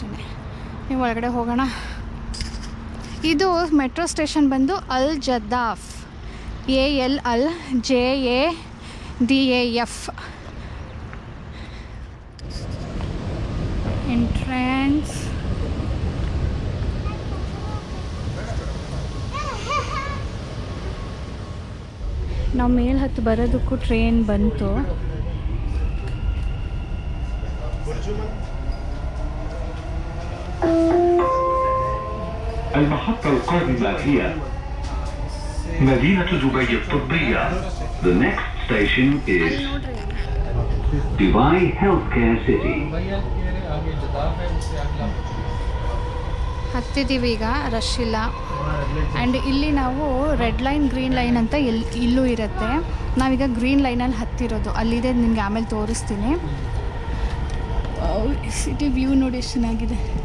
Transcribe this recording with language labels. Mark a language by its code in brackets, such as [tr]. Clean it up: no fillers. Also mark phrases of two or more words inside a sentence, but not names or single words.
[kn] ನೀವು ಒಳಗಡೆ ಹೋಗೋಣ. ಇದು [en] metro station [kn] ಬಂದು ಅಲ್ ಜದ್ದಾಫ್, ALLJADAF ಎಂಟ್ರೆನ್ಸ್. ನಾವು ಮೇಲೆ ಹತ್ತು ಬರೋದಕ್ಕೂ ಟ್ರೈನ್ ಬಂತು. [ar] المحطة القادمة هي مدينة دبي الطبية. [en] The next station is Dubai Healthcare City. [kn] ಹತ್ತಿದ್ದೀವಿ ಈಗ, ರಶ್ ಇಲ್ಲ. ಆ್ಯಂಡ್ ಇಲ್ಲಿ ನಾವು [en] red line green line [kn] ಅಂತ ಇಲ್ಲೂ ಇರುತ್ತೆ. ನಾವೀಗ [en] green line [kn] ಹತ್ತಿರೋದು, ಅಲ್ಲಿದೆ, ನಿಮಗೆ ಆಮೇಲೆ ತೋರಿಸ್ತೀನಿ. [en] city view [kn] ನೋಡಿ ಎಷ್ಟು ಚೆನ್ನಾಗಿದೆ.